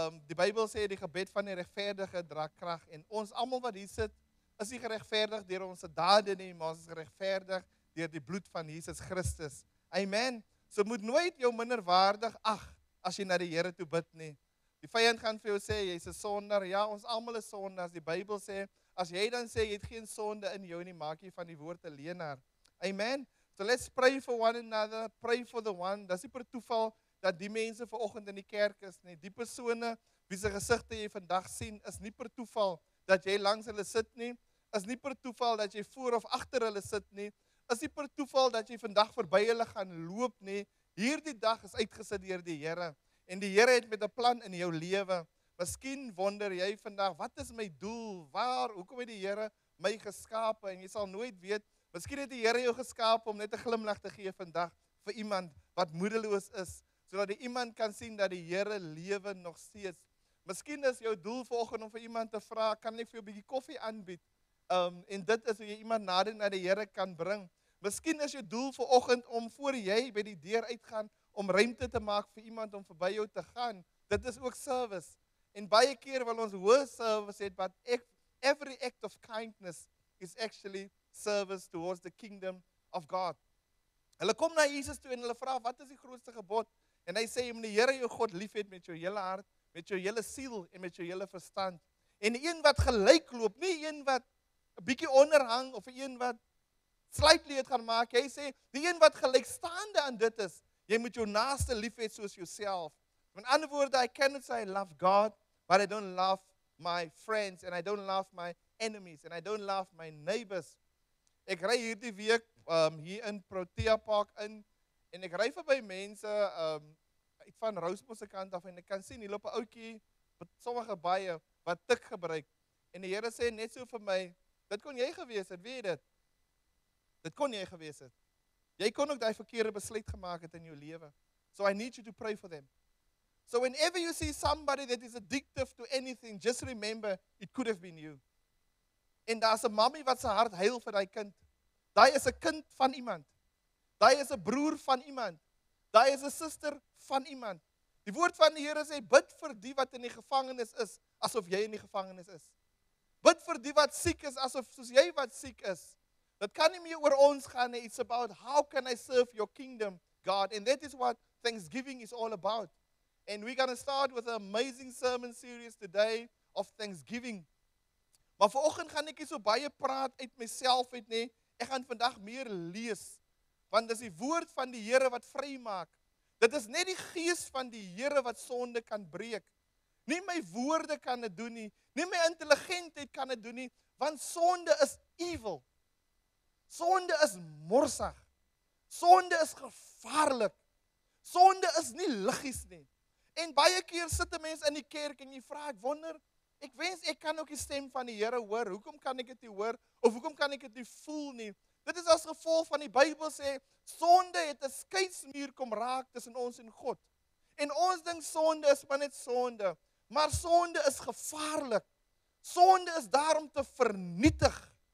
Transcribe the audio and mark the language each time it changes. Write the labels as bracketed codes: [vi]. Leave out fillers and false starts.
[af] Die Bybel sê die gebed van die regverdige dra krag en ons almal wat hier sit is nie geregverdig deur ons dade nie, maar ons is geregverdig deur die bloed van Jesus Christus. Amen. So moet nooit jou minderwaardig ag as jy na die Here toe bid nie. Die vyand gaan vir jou sê jy's 'n sondaar. Ja, ons almal is sondaars. Die Bybel sê as jy dan sê jy het geen sonde in jou nie, maak jy van die woord 'n leienaar. Amen. [en] So let's pray for one another, pray for the one. [af] Dis nie per toeval dat die mense vanoggend in die kerk is nie. Die persone wie se gesigte jy vandag sien, is nie per toeval dat jy langs hulle sit nie. Is nie per toeval dat jy voor of agter hulle sit nie. Is nie per toeval dat jy vandag verby hulle gaan loop nie. Hierdie dag is uitgesit deur die Here. En die Here het met 'n plan in jou lewe. Miskien wonder jy vandag, wat is my doel? Hoekom het die Here my geskape? En jy sal nooit weet. Miskien het die Here jou geskaap om net 'n glimlag te gee vandag vir iemand wat moedeloos is, sodat die iemand kan sien dat die Here lewe nog steeds. Miskien is jou doel vanoggend om vir iemand te vra, kan ek vir jou 'n bietjie koffie aanbied? En dit is hoe jy iemand nader na die Here kan bring. Miskien is jou doel vanoggend om voor jy by die deur uitgaan om ruimte te maak vir iemand om verby jou te gaan. Dit is ook service. En baie keer wil ons hoë service hê, [en] but every act of kindness is actually service towards the kingdom of God. [af] Hulle kom na Jesus toe en hulle vra, wat is die grootste gebod? En hy sê, jy moet die Here jou God liefhê met jou hele hart, met jou hele siel en met jou hele verstand. En die een wat gelykloop, nie een wat 'n bietjie onderhang of 'n een wat slypleed gaan maak. Hy sê, die een wat gelykstaande aan dit is, jy moet jou naaste lief hê soos jouself. Met ander woorde, [en] I cannot say I love God, but I don't love my friends, and I don't love my enemies, and I don't love my neighbors. [af] Ek ry hierdie week hier in Protea Park in, en ek ry verby mense uit van Rousbos se kant af, en ek kan sien, hier loop 'n ouetjie, met sommige baie, wat tik gebruik. En die Here sê net so vir my, dit kon jy gewees het, weet jy dit? Dit kon jy gewees het. Jy kon ook daai verkeerde besluit gemaak het in jou lewe. [en] So I need you to pray for them. So whenever you see somebody that is addictive to anything, just remember, it could have been you. [af] En daar's 'n mammie wat se hart huil vir daai kind. Daai is 'n kind van iemand. Daai is 'n broer van iemand. Daai is 'n suster van iemand. Die woord van die Here sê, bid vir die wat in die gevangenis is, asof jy in die gevangenis is. Bid vir die wat siek is, asof soos jy wat siek is. Dit kan nie meer oor ons gaan nie. [en] It's about how can I serve your kingdom, God? And that is what Thanksgiving is all about. And we're going to start with an amazing sermon series today of Thanksgiving. [af] Maar vanoggend gaan ek nie so baie praat uit myself uit nie. Ek gaan vandag meer lees. Want dis die woord van die Here wat vrymaak. Dit is net die gees van die Here wat sonde kan breek. Nie my woorde kan dit doen nie. Nie my intelligentheid kan dit doen nie. Want sonde is evil. Sonde is morsig. Sonde is gevaarlik. Sonde is nie liggies nie. En baie keer sit 'n mens in die kerk en jy vra, ek wonder, ek wens ek kan ook die stem van die Here hoor. Hoekom kan ek dit nie hoor? Of hoekom kan ek dit nie voel nie? Dit is as gevolg van die Bybel sê, sonde het 'n skeidsmuur kom raak tussen ons en God. En ons dink sonde is maar net sonde. Maar sonde is gevaarlik. Sonde is daar om te vernietig.